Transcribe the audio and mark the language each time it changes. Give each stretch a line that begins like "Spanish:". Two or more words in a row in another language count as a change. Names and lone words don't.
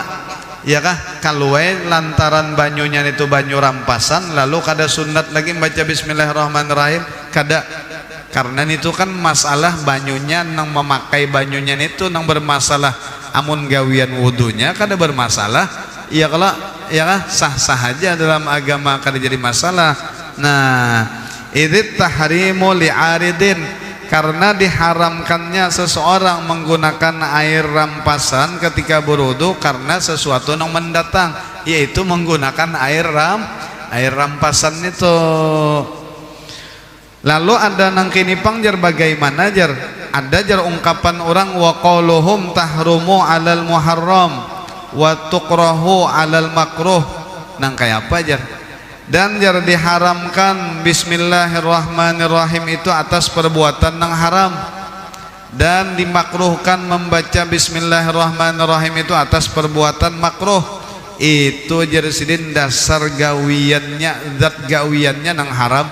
Banjar: Ya kah kalau lantaran banyunya itu banyu rampasan lalu kada sunat lagi baca bismillahirrahmanirrahim kada, karena itu kan masalah banyunya nang memakai banyunya itu nang bermasalah. Amun gawian wudunya kada bermasalah, ya kalau ya kah sah-sah aja dalam agama, kada jadi masalah.
Indonesian: Nah,
Arabic: إذ التحريم لعارض,
Indonesian: karena diharamkannya seseorang menggunakan air rampasan ketika berwudu karena sesuatu yang mendatang, yaitu menggunakan air rampasan itu.
Banjar: Lalu ada nang kini pang jar bagaimana jar? Ada jar ungkapan orang
Arabic: وقولهم تحرم على المحرم وتكره على المكروه.
Banjar: Nang kayak apa jar?
Indonesian: Dan jar diharamkan bismillahirrahmanirrahim itu atas perbuatan yang haram, dan dimakruhkan membaca bismillahirrahmanirrahim itu atas perbuatan makruh.
Banjar: Itu jar sidin dasar gawiannya, zat gawiannya yang haram.